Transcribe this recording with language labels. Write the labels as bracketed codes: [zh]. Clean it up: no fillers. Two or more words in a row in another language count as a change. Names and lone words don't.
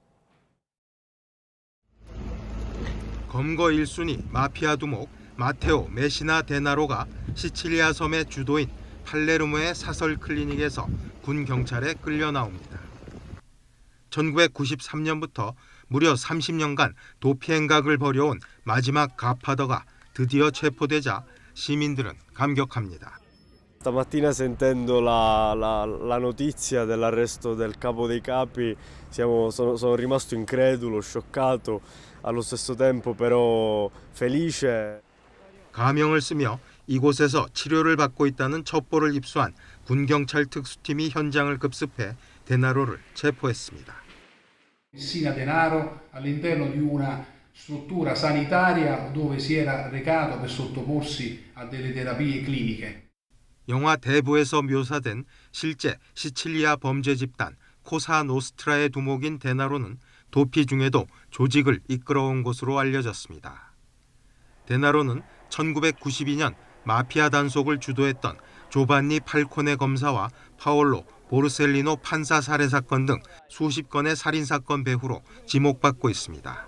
[ko] 검거 1순위 마피아 두목 마테오 메시나 데나로가 시칠리아 섬의 주도인 팔레르모의 사설 클리닉에서 군 경찰에 끌려 나옵니다. 1993년부터 무려 30년간 도피 행각을 벌여온 마지막 갓파더가 드디어 체포되자 시민들은 감격합니다. [it] Stamattina sentendo la notizia dell'arresto del capo dei capi sono rimasto incredulo, scioccato, allo stesso tempo però felice. [ko] 가명을 쓰며 이곳에서 치료를 받고 있다는 첩보를 입수한 군경찰 특수팀이 현장을 급습해 데나로를 체포했습니다. [it] Messina Denaro all'interno di una struttura sanitaria dove si era recato per sottoporsi a delle terapie cliniche. [ko] 영화 대부에서 묘사된 실제 시칠리아 범죄 집단 코사 노스트라의 두목인 데나로는 도피 중에도 조직을 이끌어온 것으로 알려졌습니다. 데나로는 1992년 마피아 단속을 주도했던 조반니 팔코네 검사와 파올로 보르셀리노 판사 살해 사건 등 수십 건의 살인 사건 배후로 지목받고 있습니다.